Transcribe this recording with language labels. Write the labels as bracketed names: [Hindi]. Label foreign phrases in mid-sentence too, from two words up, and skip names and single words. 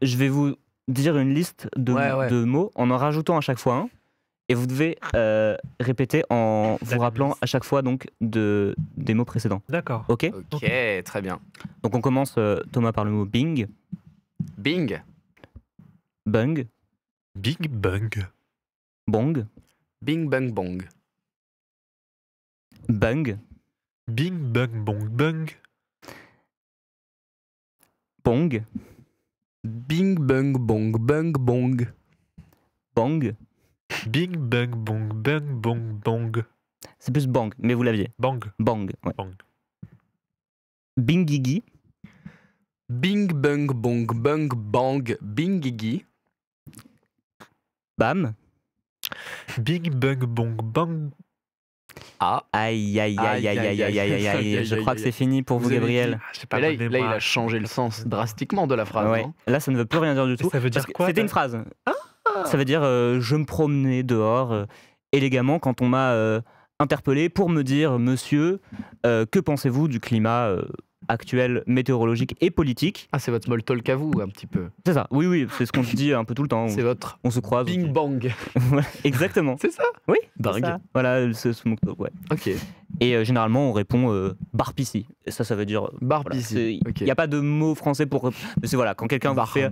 [French] Je vais vous dire une liste Ouais. de mots en rajoutant à chaque fois un. Et vous devez répéter en vous même rappelant liste. à chaque fois donc des mots précédents. D'accord. Ok. Ok, très bien. Donc on commence Thomas par le mot Bing, Bing. Bung, Big Bang. Bong, Bing bang bong. Bung, Bing Bang Bong Bang. Bong, Bing bang bong bang bong. Bong, Bing Bang Bong Bang Bong Bong. C'est plus bang, mais vous l'aviez. Bang. Bang. Ouais. Bang. Bingigi. Bing bang bong bang bang bingigi. Bam. Big bang bong bang. Ah. Aïe, aïe, aïe, aïe, aïe, aïe, aïe, aïe. Je crois que c'est fini pour vous, avez Gabriel. J'ai pas Mais bonne là, il mémoire. a changé le sens drastiquement de la phrase. Ouais. hein. Là, ça ne veut plus rien dire du tout. Ça veut dire Parce que quoi, C'était là une phrase. Ça veut dire je me promenais dehors élégamment quand on m'a interpellé pour me dire monsieur, que pensez-vous du climat actuel météorologique et politique? Ah, c'est votre [English] small talk [French] à vous, un petit peu. C'est ça. Oui, oui, c'est ce qu'on se dit un peu tout le temps. C'est votre On se croise. bing bang. Voilà, exactement. C'est ça? Oui. Dingue. c'est ça. Voilà, ce [English] smoke talk, [French] ouais. Ok. Et généralement, on répond barpissi. Et ça veut dire. Barpissi. Il n'y a pas de mot français pour. Mais c'est voilà, quand quelqu'un vous fait.